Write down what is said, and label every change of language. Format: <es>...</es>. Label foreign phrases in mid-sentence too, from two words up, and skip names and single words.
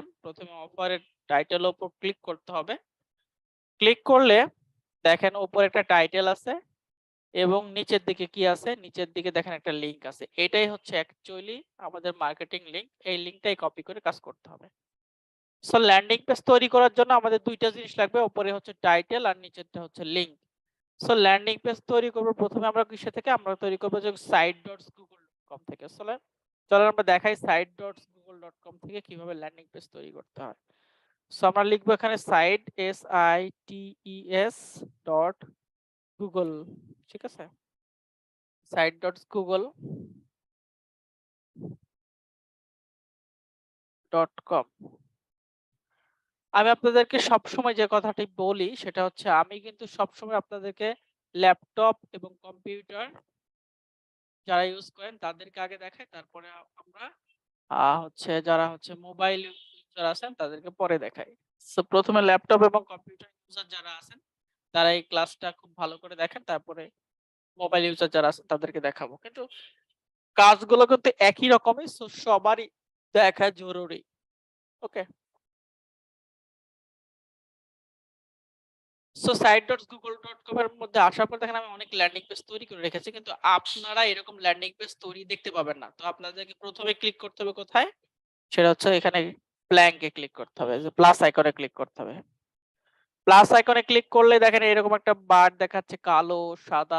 <bn>প্রথমে অফারের টাইটেলের উপর ক্লিক করতে হবে। ক্লিক করলে দেখেন উপরে একটা টাইটেল আছে এবং নিচের দিকে কি আছে, নিচের দিকে দেখেন একটা লিংক আছে। এটাই হচ্ছে অ্যাকচুয়ালি আমাদের</bn> <en>marketing link.</en> <bn>এই লিংকটাই কপি করে কাজ করতে হবে।</bn> <en>so landing page</en> <bn>তৈরি করার জন্য আমাদের দুইটা জিনিস লাগবে, উপরে হচ্ছে টাইটেল আর নিচেরটা হচ্ছে লিংক।</bn> <en>so landing page</en> <bn>তৈরি করব প্রথমে আমরা কিসে থেকে, আমরা তৈরি করব যে site.google.com থেকে। চলো আমরা দেখাই site.google.com থেকে কিভাবে</bn> <en>landing page</en> <bn>তৈরি করতে হয়। সো আমরা লিখবো এখানে</bn> <en>site, SITES dot Google,</en> <bn>ঠিক আছে? site.google.com। আমি আপনাদেরকে সবসময় যে কথাটি বলি সেটা হচ্ছে, আমি কিন্তু সবসময় আপনাদেরকে ল্যাপটপ এবং কম্পিউটার যারা ইউজ করেন তাদেরকে আগে দেখাই, তারপরে আমরা হচ্ছে যারা হচ্ছে</bn> <en>mobile user</en> <bn>আছেন তাদেরকে পরে দেখাই। সো প্রথমে ল্যাপটপ এবং</bn> <en>computer user</en> <bn>যারা আছেন তারা এই ক্লাসটা খুব ভালো করে দেখেন, তারপরে</bn> <en>mobile user</en> <bn>যারা আছেন তাদেরকে দেখাবো। কিন্তু কাজগুলো কিন্তু একই রকমই, সো সবারই দেখা জরুরি।</bn> <en>okay, so</en> <bn>site.google.com এর মধ্যে আসার পর দেখেন আমি অনেক</bn> <en>landing page</en> <bn>তৈরি করে রেখেছি, কিন্তু আপনারা এরকম</bn> <en>landing page</en> <bn>তৈরি দেখতে পাবেন না। তো আপনাদেরকে প্রথমে ক্লিক করতে হবে কোথায়, সেটা হচ্ছে এখানে ব্ল্যাঙ্কে ক্লিক করতে হবে, যে</bn> <en>plus icon</en> <bn>ক্লিক করতে হবে।</bn> <en>plus icon</en> <bn>ক্লিক করলে দেখেন এরকম একটা বার দেখাচ্ছে, কালো সাদা।</bn>